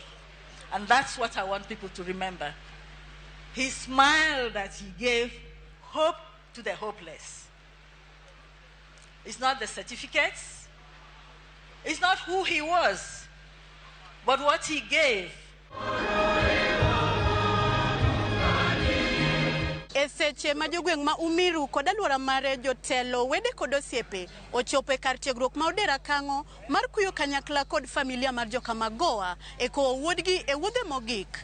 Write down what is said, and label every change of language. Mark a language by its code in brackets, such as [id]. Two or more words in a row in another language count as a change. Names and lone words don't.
[en] And that's what I want people to remember. He smiled that he gave hope to the hopeless. It's not the certificates. It's not who he was, but what he gave. [luo] Eseche ma jogweng' ma Umiru kod alwora mare jotelo wede kod osiepe ochopo e kar tiegruok ma Odera Kango mar kuyo kanyakla kod familia mar joka Magoha e kowo wuodgi e wuodhe mogik.